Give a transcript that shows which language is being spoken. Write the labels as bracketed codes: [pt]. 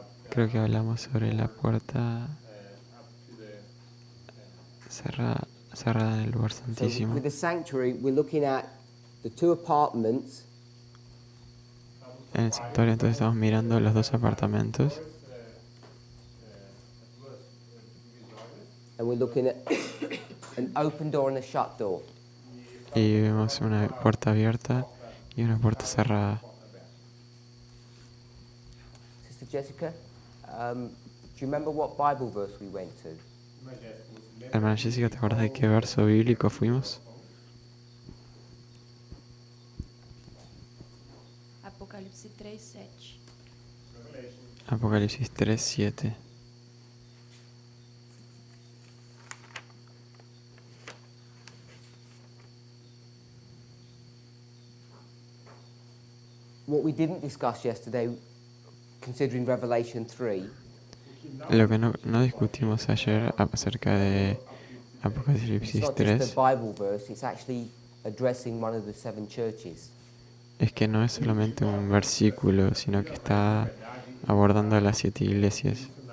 [es] Creo que hablamos sobre la puerta cerrada en el lugar [en] So [es] santísimo. [en] with the sanctuary, we're looking at the 2 apartments. [es] En el santuario entonces estamos mirando los 2 apartamentos [en] And we're looking at an open door and a shut door. [es] y vemos una puerta abierta y una puerta cerrada. [en] Sister Jessica, do you remember what Bible verse we went to? [es] Hermana Jessica, ¿te acuerdas de qué verso bíblico fuimos? [pt] Apocalipse 3:7. [es] Apocalipsis 3:7. [en] What we didn't discuss yesterday, considering Revelation 3, [es] Lo que no discutimos ayer acerca de [en] it's [es] Apocalipsis [en] not just [es] 3 [en] a Bible verse, it's actually addressing one of the 7 churches. [es] es que no es solamente un versículo, sino que está abordando a las 7 iglesias.